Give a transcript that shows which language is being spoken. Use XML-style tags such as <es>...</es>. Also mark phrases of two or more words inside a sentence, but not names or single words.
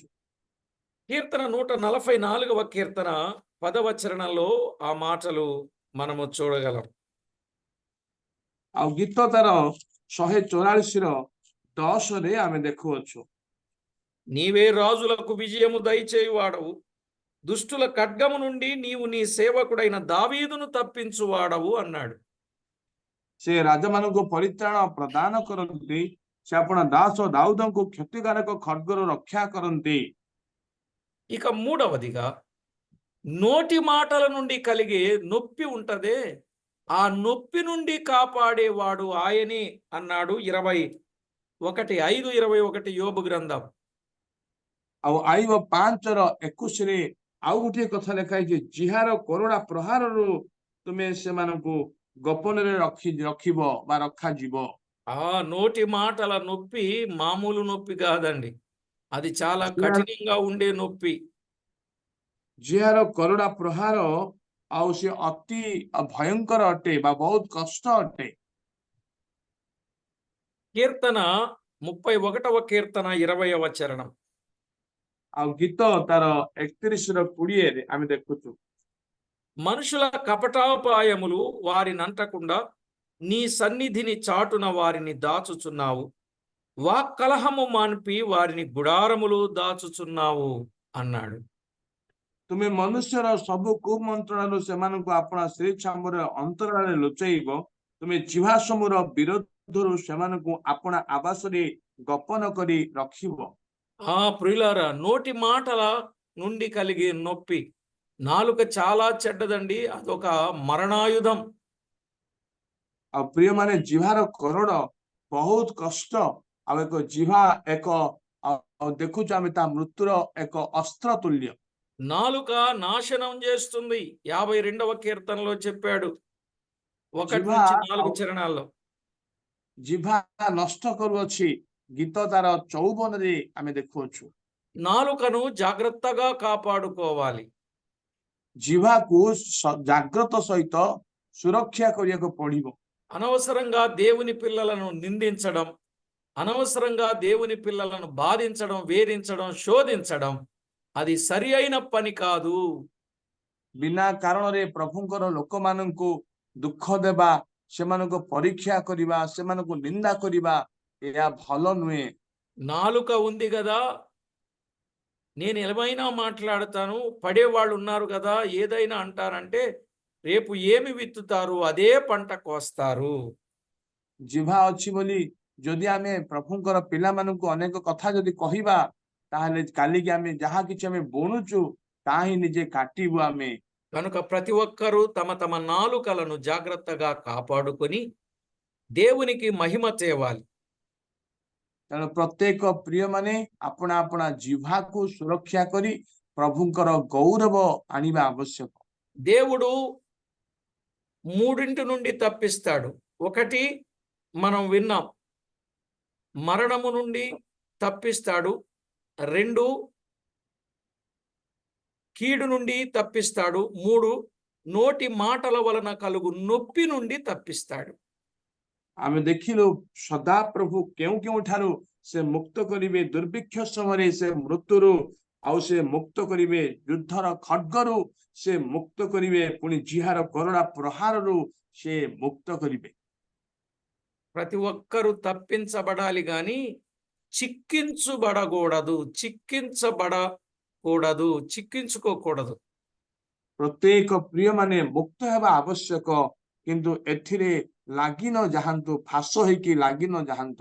<te>కీర్తన 144వ కీర్తన 10వ చరణంలో ఆ మాటలు మనము చూడగలం.</te> <or>ଆଉ ଗୀତ ତାର 144ର10ରେ ଆମେ ଦେଖୁଅଛୁ।</or> <te>నీవే రాజులకు విజయము దయచేయువాడవు, దుష్టుల ఖడ్గము నుండి నీవు నీ సేవకుడైన దావీదును తప్పించువాడవు అన్నాడు.</te> <or>ସେ ରାଜାମାନଙ୍କୁ ପରିତ୍ରାଣ ପ୍ରଦାନ କରନ୍ତି, ସେ ଆପଣ ଦାସ ଦାଉଦଙ୍କୁ କ୍ଷତିକାରକ ଖడ్ଗରୁ ରକ୍ଷା କରନ୍ତି।</or> <te>ఇక 3వదిగా, నోటి మాటల నుండి కలిగే నొప్పి ఉంటదే, ఆ నొప్పి నుండి కాపాడేవాడు ఆయనే అన్నాడు 21:5-21 యోబు గ్రంథం.</te> <or>ଆଉ ଆଇବ 5:21ରେ ଆଉ ଗୋଟିଏ କଥା ଲେଖା ହେଇଛି, ଜିହାର କରୋଡ଼ା ପ୍ରହାରରୁ ତୁମେ ସେମାନଙ୍କୁ ଗୋପନରେ ରଖିବ ବା ରଖାଯିବ।</or> <te>నోటి మాటల నొప్పి మామూలు నొప్పి కాదండి, అది చాలా కఠినంగా ఉండే నొప్పి.</te> <or>ଜିହାର କରୋଡ଼ା ପ୍ରହାର ଆଉ ସେ ଅତି ଭୟଙ୍କର ଅଟେ ବା ବହୁତ କଷ୍ଟ ଅଟେ।</or> <te>కీర్తన 31వ కీర్తన 20వ చరణం.</te> <or>ଆଉ ଗୀତ ତାର 31:20ରେ ଆମେ ଦେଖୁଛୁ,</or> <te>మనుషుల కపటాపాయములు వారినంటకుండా నీ సన్నిధిని చాటున వారిని దాచుచున్నావు, వాక్కలహము మాన్పి వారిని గుడారములు దాచుచున్నావు అన్నాడు.</te> <or>ତୁମେ ମନୁଷ୍ୟର ସବୁ କୁମନ୍ତ୍ରଣାରୁ ସେମାନଙ୍କୁ ଆପଣା ସ୍ତ୍ରୀ ଛାମୁର ଅନ୍ତରାଳରେ ଲୁଚେଇବ। ତୁମେ ଜିହ୍ବା ସମୂହର ବିରୋଧରୁ ସେମାନଙ୍କୁ ଆପଣା ଆବାସରେ ଗୋପନ କରି ରଖିବ।</or> <te>ప్రియులారా, నోటి మాటల నుండి కలిగే నొప్పి, నాలుక చాలా చెడ్డదండి. అదొక మరణాయుధం.</te> <or>ଆଉ ପ୍ରିୟ ମାନେ ଜିହ୍ବାର କରଡ଼ ବହୁତ କଷ୍ଟ। ଆଉ ଏକ ଜିହ୍ବା ଏକ ଦେଖୁଛୁ ଆମେ ତା ମୃତ୍ୟୁର ଏକ ଅସ୍ତ୍ର ତୁଲ୍ୟ।</or> <te>నాలుక నాశనం చేస్తుంది. 52వ కీర్తనలో చెప్పాడు, 1 నుంచి 4 చరణాల్లో.</te> <or>ଜିହ୍ବା ନଷ୍ଟ କରୁଅଛି ଗୀତ ତାର 54ରେ ଆମେ ଦେଖୁଅଛୁ।</or> <te>నాలుకను జాగ్రత్తగా కాపాడుకోవాలి.</te> <or>ଜିହ୍ବାକୁ ଜାଗ୍ରତ ସହିତ ସୁରକ୍ଷା କରିବାକୁ ପଡିବ।</or> <te>అనవసరంగా దేవుని పిల్లలను నిందించడం, అనవసరంగా దేవుని పిల్లలను బాధించడం, వేధించడం, శోధించడం అది సరి అయిన పని కాదు.</te> <or>ବିନା କାରଣରେ ପ୍ରଭୁଙ୍କର ଲୋକମାନଙ୍କୁ ଦୁଃଖ ଦେବା, ସେମାନଙ୍କୁ ପରୀକ୍ଷା କରିବା, ସେମାନଙ୍କୁ ନିନ୍ଦା କରିବା ଏହା ଭଲ ନୁହେଁ।</or> <te>నాలుక ఉంది కదా, నేను ఏమైనా మాట్లాడతాను, పడేవాళ్ళు ఉన్నారు కదా, ఏదైనా అంటారంటే రేపు ఏమి విత్తుతారు అదే పంట కోస్తారు.</te> <or>ଜିହ୍ବା ଅଛି ବୋଲି ଯଦି ଆମେ ପ୍ରଭୁଙ୍କର ପିଲାମାନଙ୍କୁ ଅନେକ କଥା ଯଦି କହିବା, ତାହେଲେ କାଲିକି ଆମେ ଯାହା କିଛି ଆମେ ବୁଣୁଛୁ ତାହା ହିଁ ନିଜେ କାଟିବୁ ଆମେ।</or> <te>కనుక ప్రతి ఒక్కరూ తమ తమ నాలుకలను జాగ్రత్తగా కాపాడుకొని దేవునికి మహిమ తేవాలి.</te> <or>ତେଣୁ ପ୍ରତ୍ୟେକ ପ୍ରିୟ ମାନେ ଆପଣା ଆପଣା ଜିହ୍ବାକୁ ସୁରକ୍ଷା କରି ପ୍ରଭୁଙ୍କର ଗୌରବ ଆଣିବା ଆବଶ୍ୟକ।</or> <te>దేవుడు మూడింటి నుండి తప్పిస్తాడు. ఒకటి మనం విన్నాం, మరణము నుండి తప్పిస్తాడు. 2, కీడు నుండి తప్పిస్తాడు. 3, నోటి మాటల వలన కలుగు నొప్పి నుండి తప్పిస్తాడు.</te> <or>ଆମେ ଦେଖିଲୁ ସଦା ପ୍ରଭୁ କେଉଁ କେଉଁଠାରୁ ସେ ମୁକ୍ତ କରିବେ, ଦୁର୍ଭିକ୍ଷ ସମୟରେ ସେ ମୃତ୍ୟୁରୁ, ଆଉ ସେ ମୁକ୍ତ କରିବେ ଯୁଦ୍ଧର ଖడ్గରୁ, ସେ ମୁକ୍ତ କରିବେ ପୁଣି ଜିହ୍ବାର କରଡ଼ା ପ୍ରହାରରୁ ସେ ମୁକ୍ତ କରିବେ।</or> <te>ప్రతి ఒక్కరూ తప్పించబడాలి గాని చిక్కించుకోకూడదు.</te> <or>ପ୍ରତ୍ୟେକ ପ୍ରିୟ ମାନେ ମୁକ୍ତ ହେବା ଆବଶ୍ୟକ, କିନ୍ତୁ ଏଥିରେ ଲାଗି ନ ଯାଆନ୍ତୁ, ଫାଶ ହେଇକି ଲାଗି ନ ଯାଆନ୍ତୁ।</or>